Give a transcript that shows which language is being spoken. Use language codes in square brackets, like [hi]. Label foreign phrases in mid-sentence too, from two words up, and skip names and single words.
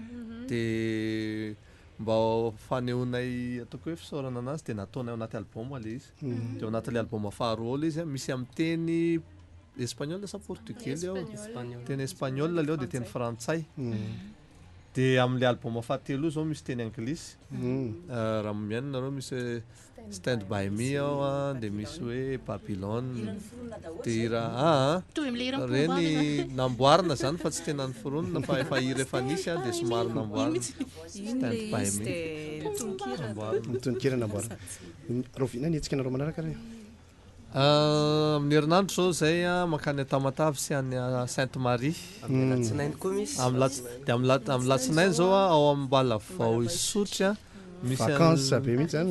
[mg] dia mba fanehoanay ataoko hoe fisaorana anazy dia nataonay ao anaty album le izy dia ao anatin'le album faharoa le izy misy amin'ny teny espagnol sa portugais ao teny espagnol leo dia teny frantsay dia amin'le album fahatelo zao misy teny anglisy raha miaina nareo misy stand by me ao dia misy hoe Babylone dia reny namboarina zany fa tsy tena ny foronina fa efa hira efa nisy dia somary namboarina stand by me mitonikira namboarina rovina ny etsika nareo manaraka re amin'ny herinandro zao zay makany Tamatavy sy any Sainte Marie amin'ny latsinainy koa misy dia amin'ny latsinainy zao ao amin'ny Mbalavao Isotry vacances be mihitsy zany